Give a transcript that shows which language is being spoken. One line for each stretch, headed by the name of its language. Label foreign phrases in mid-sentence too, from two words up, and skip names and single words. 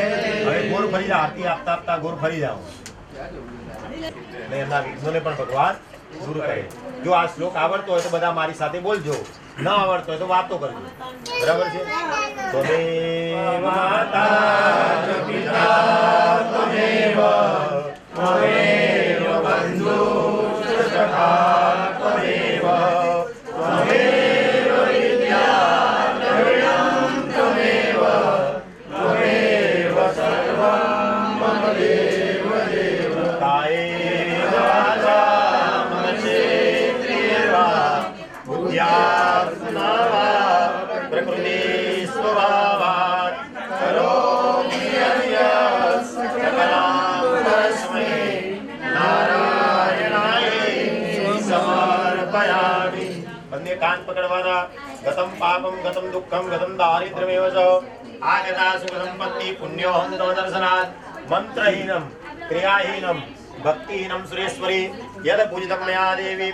Gujarati: હવે ગોર ફરી જા આરતી આપતા આપતા ગોર ફરી જાઓ ને એના વિઘ્નોને પણ ભગવાન દૂર કરે। જો આ શ્લોક આવડતો હોય તો બધા મારી સાથે બોલજો, ન આવડતો હોય તો વાતો કરજો, બરાબર છે?
Sanskrit: त्वमेव माता पिता त्वमेव त्वमेव बन्धुश्च सखा त्वमेव त्वमेव विद्या द्रविणं त्वमेव त्वमेव सर्वं मम देव देव। कायेन वाचा मनसेन्द्रियेण वा बुद्ध्यात्मना वा प्रकृतिस्वभावात् करोमि यत् सकलं तस्मै
Gujarati: બંને કાન પકડવાના।
Sanskrit: गतं पापं गतं दुःखं गतं दारिद्र्यमेव च आगता सुख सम्पत्तिः पुण्योऽहं तव दर्शनात् मन्त्रहीनं क्रियाहीनं भक्तिहीनं सुरेश्वरि यत् पूजितं मया